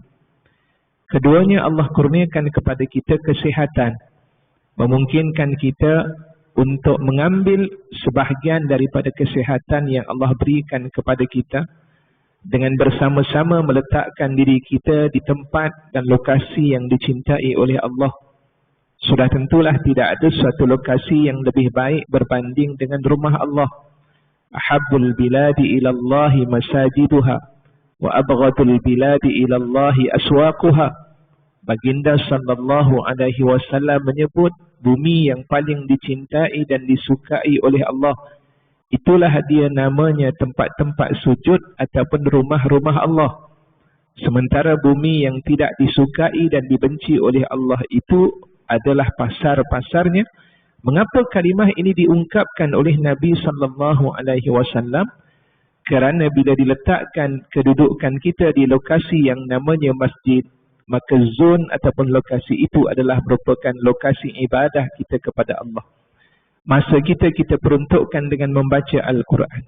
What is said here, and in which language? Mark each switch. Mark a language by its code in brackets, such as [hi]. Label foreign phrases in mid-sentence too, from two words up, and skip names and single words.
[ms] Keduanya, Allah kurniakan kepada kita kesihatan, memungkinkan kita untuk mengambil sebahagian daripada kesihatan yang Allah berikan kepada kita dengan bersama-sama meletakkan diri kita di tempat dan lokasi yang dicintai oleh Allah. Sudah tentulah tidak ada suatu lokasi yang lebih baik berbanding dengan rumah Allah. [ar] أحب البلاد إلى الله مساجدها وأبغض البلاد إلى الله أسواقها. [ms] Baginda [ar] صلى الله عليه وسلم [ms] menyebut bumi yang paling dicintai dan disukai oleh Allah, itulah dia namanya tempat-tempat sujud ataupun rumah-rumah Allah. Sementara bumi yang tidak disukai dan dibenci oleh Allah itu adalah pasar-pasarnya. Mengapa kalimah ini diungkapkan oleh Nabi [ar] صلى الله عليه وسلم? [ms] Kerana bila diletakkan kedudukan kita di lokasi yang namanya masjid, maka zon ataupun lokasi itu adalah merupakan lokasi ibadah kita kepada Allah. Masa kita peruntukkan dengan membaca Al-Quran.